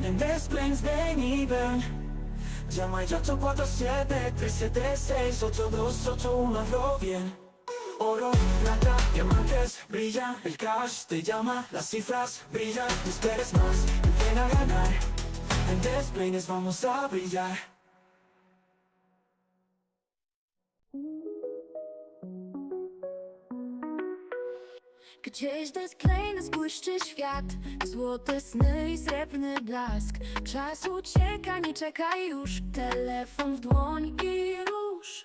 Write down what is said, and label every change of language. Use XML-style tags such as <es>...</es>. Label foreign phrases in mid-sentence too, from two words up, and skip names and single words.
<es>En Despeines ven y ven. Llama ya 847-376-8281, hazlo bien. Oro, plata, diamantes brillan. El cash te llama, las cifras brillan. No esperes más, ven a ganar. En Despeines vamos a brillar.</es> <pl>Gdzieś Despeines błyszczy świat, złote sny i srebrny blask. Czas ucieka, nie czekaj już, telefon w dłoń i rusz.</pl>